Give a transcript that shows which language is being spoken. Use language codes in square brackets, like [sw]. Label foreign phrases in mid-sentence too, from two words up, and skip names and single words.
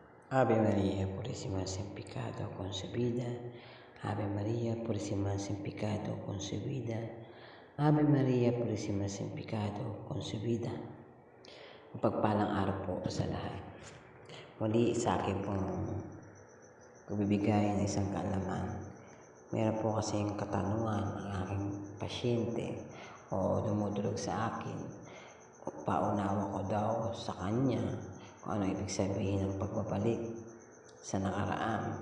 [es] Ave María Purísima sin pecado concebida. Ave María Purísima sin pecado concebida. Ave María Purísima sin pecado concebida. [tl] Mapagpalang araw po sa lahat. Muli sa akin pong pagbibigay ng isang kaalaman. Meron po kasing katanungan ang aking pasyente o dumudulog sa akin. Paunawa ko daw sa kanya kung ano ibig sabihin ng pagbabalik sa nakaraan.